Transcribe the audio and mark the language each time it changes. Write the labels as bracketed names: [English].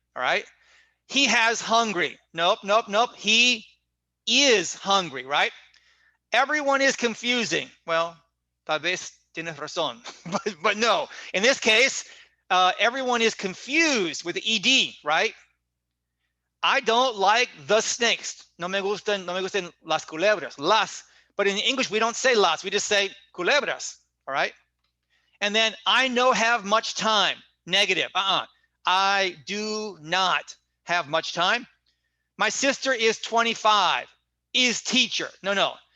[English] All right. He has hungry. Nope, nope, nope. He is hungry, right? Everyone is confusing. Well, [Spanish] tal vez tienes razón, [English] but no. In this case, everyone is confused with the ed, right? I don't like the snakes. [Spanish] No me gustan las culebras. Las. [English] But in English, we don't say las. We just say culebras. All right. And then I no have much time. Negative. I do not have much time. My sister is 25. Is teacher. No.